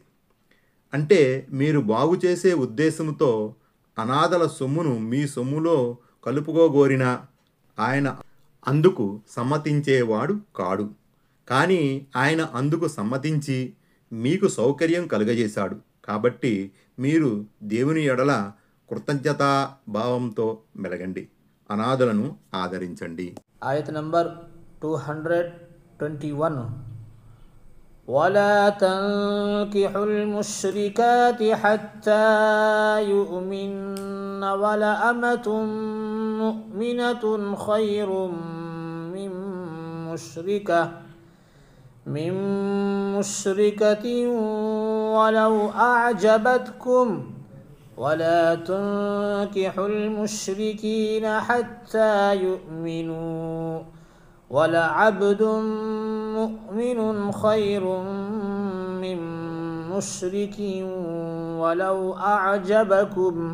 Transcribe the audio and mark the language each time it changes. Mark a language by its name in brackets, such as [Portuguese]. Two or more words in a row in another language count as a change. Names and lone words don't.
[Telugu] అంటే మీరు బాగు చేసే ఉద్దేశంతో అనాథల సొమ్మును మీ సొమ్ములో కలుపుకోగోరినా ఆయన అందుకు సమ్మతించేవాడు కాడు. కానీ ఆయన అందుకు సమ్మతించి మీకు సౌకర్యం కలుగజేశాడు. కాబట్టి మీరు దేవుని ఎడల కృతజ్ఞతా భావంతో మెలగండి, అనాథలను ఆదరించండి. ఆయత్ నంబర్ 221. [Arabic] ولا تنكحوا المشركات حتى يؤمن ولأمة مؤمنة خير من مشركة ولو أعجبتكم ولا تنكحوا المشركين حتى يؤمنوا ولعبد مؤمن خير من مشرك ولو أعجبكم